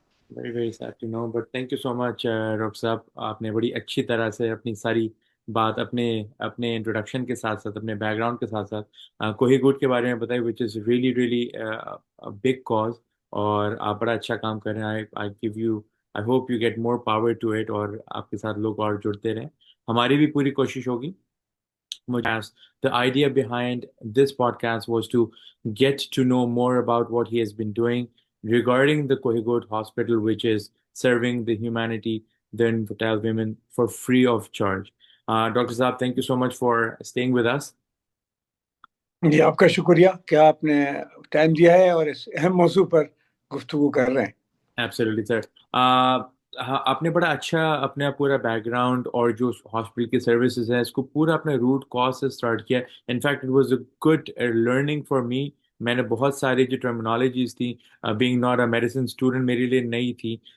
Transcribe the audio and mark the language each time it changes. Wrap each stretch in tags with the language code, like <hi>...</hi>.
<en>very very sad to know, but thank you so much</en> <hi>doctor साहब। आपने बड़ी अच्छी तरह से अपनी सारी बात अपने अपने इंट्रोडक्शन के साथ साथ, अपने बैकग्राउंड के साथ साथ कोहिगूट के बारे में बताई,</hi> <en>Which is really really big cause.</en> <hi>और आप बड़ा अच्छा काम कर रहे हैं।</hi> <en>I give you, I hope you get more power to it,</en> <hi>और आपके साथ लोग और जुड़ते रहें। हमारी भी पूरी कोशिश होगी।</hi> <en>The idea behind this podcast was to get to know more about what he has been doing regarding the Kohigoat Hospital, which is serving the humanity, the infertile women, for free of charge. Dr. Saab, thank you so much for staying with us.</en> <hi>जी, आपका शुक्रिया कि आपने time दिया है और इस अहम मौजू पर गुफ्तगू कर रहे हैं।</hi> <en>Absolutely, sir.</en> <hi>आपने बड़ा अच्छा अपना पूरा बैकग्राउंड और जो हॉस्पिटल की सर्विसेज है इसको पूरा अपने रूट कॉज से स्टार्ट किया।</hi> <en>In fact it was a good learning for me.</en> <hi>मैंने बहुत सारी जो टर्मिनोलॉजीज थी,</hi> <en>being not a medicine student,</en> <hi>मेरे लिए नई थी।</hi>